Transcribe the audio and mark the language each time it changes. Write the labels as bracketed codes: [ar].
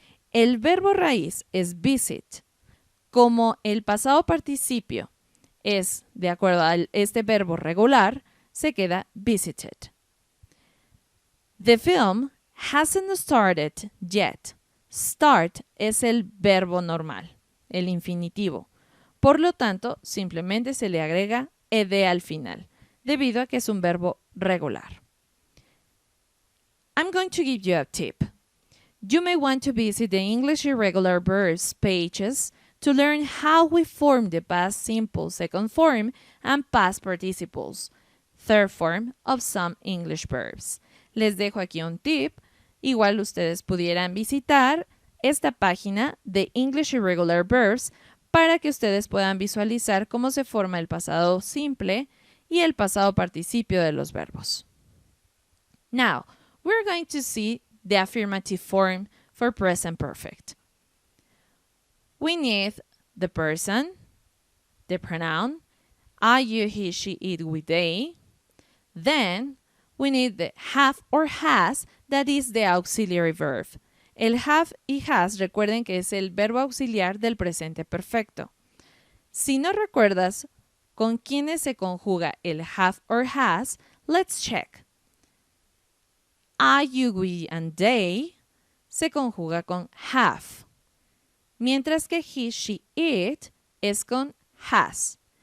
[es] El verbo raíz es visit. Como el pasado participio es de acuerdo a este verbo regular, se queda visited. [en] The film hasn't started yet. [es] Start es el verbo normal, el infinitivo. Por lo tanto, simplemente se le agrega ed al final, debido a que es un verbo regular. [en] I'm going to give you a tip. You may want to visit the English irregular verbs pages to learn how we form the past simple second form and past participles, third form of some English verbs. [es] Les dejo aquí un tip. Igual ustedes pudieran visitar esta página de English Irregular Verbs para que ustedes puedan visualizar cómo se forma el pasado simple y el pasado participio de los verbos. [en] Now, we're going to see the affirmative form for present perfect. We need the person, the pronoun, I, you, he, she, it, we, they. Then, we need the have or has, that is the auxiliary verb. [es] El have y has, recuerden que es el verbo auxiliar del presente perfecto. Si no recuerdas con quiénes se conjuga el have or has, [en] let's check. [es] I, you, we, and they se conjuga con have, mientras que he, she, it es con has.